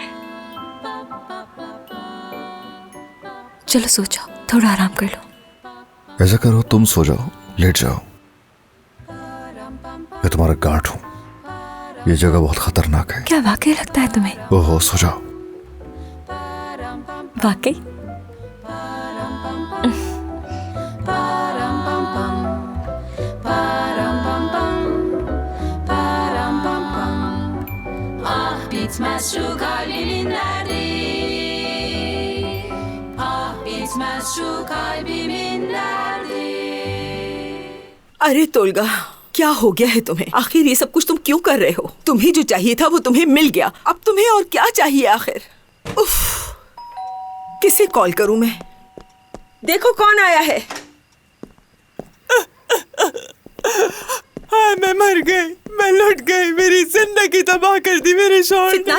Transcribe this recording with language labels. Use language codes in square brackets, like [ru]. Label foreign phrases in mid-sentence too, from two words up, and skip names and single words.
[hi] चलो सो जाओ, थोड़ा आराम कर लो। ऐसा करो, तुम सो जाओ, लेट जाओ। मैं तुम्हारा गार्ड हूँ। ये जगह बहुत खतरनाक है। क्या वाकई लगता है तुम्हें? ओहो, सो जाओ। वाकई? [tr] Bitmez şu kalbimin derdi. Ah bitmez şu kalbimin derdi. [hi] अरे तोलगा, क्या हो गया है तुम्हें? आखिर ये सब कुछ तुम क्यों कर रहे हो? तुम्हें जो चाहिए था वो तुम्हें मिल गया। अब तुम्हें और क्या चाहिए आखिर? उफ, किसे कॉल करूं मैं? देखो कौन आया है। हाँ, मैं मर गई, मैं लुट गई, मेरी जिंदगी तबाह कर दी मेरे शौहर ने।